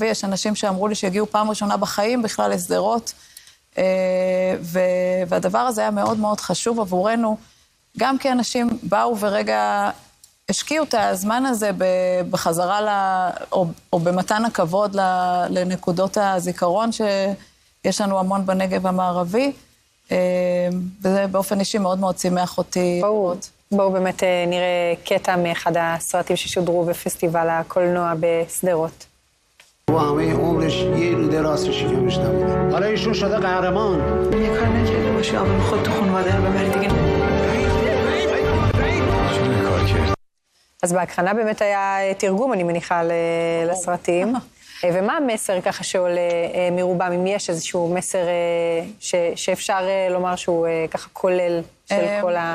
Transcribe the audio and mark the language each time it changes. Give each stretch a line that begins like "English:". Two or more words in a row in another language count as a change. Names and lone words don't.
Hebrew: יש אנשים שאמרו לי שהגיעו פעם ראשונה בחיים בכלל לשדרות, והדבר הזה היה מאוד מאוד חשוב עבורנו, גם כי אנשים באו ורגע השקיעו את הזמן הזה בחזרה או במתן הכבוד לנקודות הזיכרון שיש לנו המון בנגב המערבי, וזה באופן אישי מאוד מאוד שימח אותי. בואו באמת נראה קטע מאחד הסרטים ששודרו בפסטיבל הקולנוע בשדרות.
Persian: و همه عمرش یه روده راست شکمش نبوده. حالا ایشون شده قهرمان. یه کار نکرده باشی آبرو خود تو خانواده رو ببری دیگه.
Hebrew: אז בהקרנה באמת היה תרגום, אני מניחה, לסרטים. ומה המסר ככה שעולה מרובם, אם יש איזשהו מסר שאפשר לומר שהוא ככה כולל של כל ה...